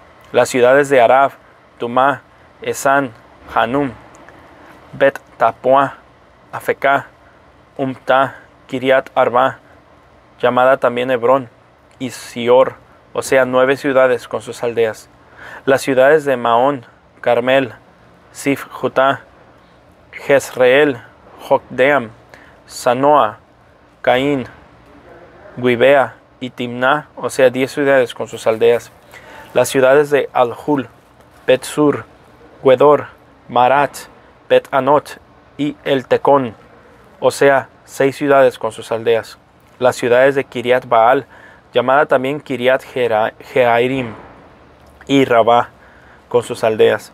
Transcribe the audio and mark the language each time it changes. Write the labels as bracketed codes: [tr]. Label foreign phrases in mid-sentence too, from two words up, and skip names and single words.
[es] Las ciudades de Arab, Tumá, Esán, Hanum, Bet Tapua, Afecá, Umta, Kiriat Arba, llamada también Hebrón, y Sior, o sea, 9 ciudades con sus aldeas. Las ciudades de Maón, Carmel, Sif Jutá, Jezreel, Jokdeam, Sanoa, Caín, Guibea y Timná, o sea, 10 ciudades con sus aldeas. Las ciudades de Aljul, Bet-Sur, Guedor, Marat, Bet-Anot y El Tecón, o sea, 6 ciudades con sus aldeas. Las ciudades de Kiriat Baal, llamada también Kiriat Jearim, y Rabá, con sus aldeas.